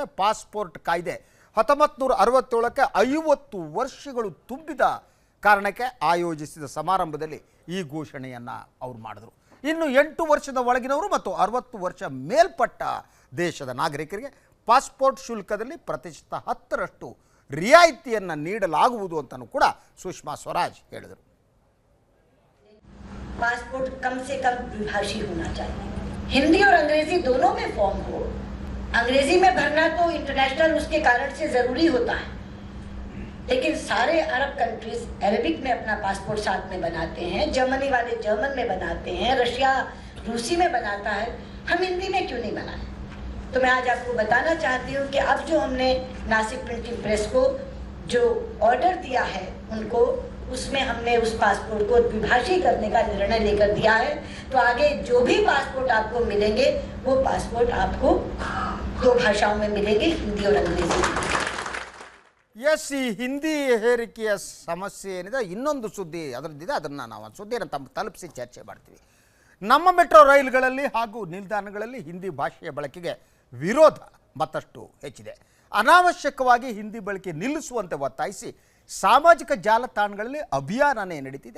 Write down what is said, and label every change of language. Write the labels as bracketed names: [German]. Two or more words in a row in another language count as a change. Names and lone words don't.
[Kannada] ಪಾಸ್ಪೋರ್ಟ್ ಕಾಯ್ದೆ 1967ಕ್ಕೆ 50 ವರ್ಷಗಳು ತುಂಬಿದ ಕಾರಣಕ್ಕೆ ಆಯೋಜಿಸಿದ ಸಮಾರಂಭದಲ್ಲಿ ಈ ಘೋಷಣೆಯನ್ನು ಅವರು ಮಾಡಿದರು. ಇನ್ನು 8 ವರ್ಷದ ಒಳಗಿನವರು ಮತ್ತು 60 ವರ್ಷ ಮೇಲ್ಪಟ್ಟ ದೇಶದ ನಾಗರಿಕರಿಗೆ ಪಾಸ್ಪೋರ್ಟ್ ಶುಲ್ಕದಲ್ಲಿ ಪ್ರತಿಶತ 10% ರಿಯಾಯಿತಿಯನ್ನು ನೀಡಲಾಗುವುದು ಅಂತಲೂ ಕೂಡ ಸುಷ್ಮಾ ಸ್ವರಾಜ್ ಹೇಳಿದರು. [Hindi] पासपोर्ट कम से कम द्विभाषी होना चाहिए. हिंदी और अंग्रेजी दोनों में फॉर्म हो. अंग्रेजी में भरना तो इंटरनेशनल उसके कारण से जरूरी होता है, लेकिन सारे अरब कंट्रीज अरबिक में अपना पासपोर्ट साथ में बनाते हैं. जर्मनी वाले जर्मन में बनाते हैं, रशिया रूसी में बनाता है. हम हिंदी में क्यों नहीं बनाए? तो मैं आज आपको बताना चाहती हूँ कि अब जो हमने नासिक प्रिंटिंग प्रेस को जो ऑर्डर दिया है उनको, उसमें हमने उस पासपोर्ट को द्विभाषी करने का निर्णय लेकर दिया है. तो आगे जो भी पासपोर्ट आपको मिलेंगे वो पासपोर्ट आपको 2 भाषाओं में मिलेंगे, हिंदी और अंग्रेजी. [Kannada] ಎಸ್, ಈ ಹಿಂದಿ ಹೇರಿಕೆಯ ಸಮಸ್ಯೆ ಏನಿದೆ, ಇನ್ನೊಂದು ಸುದ್ದಿ ಅದರದ್ದಿದೆ. ಅದನ್ನು ನಾವು ಸುದ್ದಿಯನ್ನು ತಲುಪಿಸಿ ಚರ್ಚೆ ಮಾಡ್ತೀವಿ. ನಮ್ಮ ಮೆಟ್ರೋ ರೈಲುಗಳಲ್ಲಿ ಹಾಗೂ ನಿಲ್ದಾಣಗಳಲ್ಲಿ ಹಿಂದಿ ಭಾಷೆಯ ಬಳಕೆಗೆ ವಿರೋಧ ಮತ್ತಷ್ಟು ಹೆಚ್ಚಿದೆ. ಅನಾವಶ್ಯಕವಾಗಿ ಹಿಂದಿ ಬಳಕೆ ನಿಲ್ಲಿಸುವಂತೆ ಒತ್ತಾಯಿಸಿ ಸಾಮಾಜಿಕ ಜಾಲತಾಣಗಳಲ್ಲಿ ಅಭಿಯಾನನೇ ನಡೀತಿದೆ.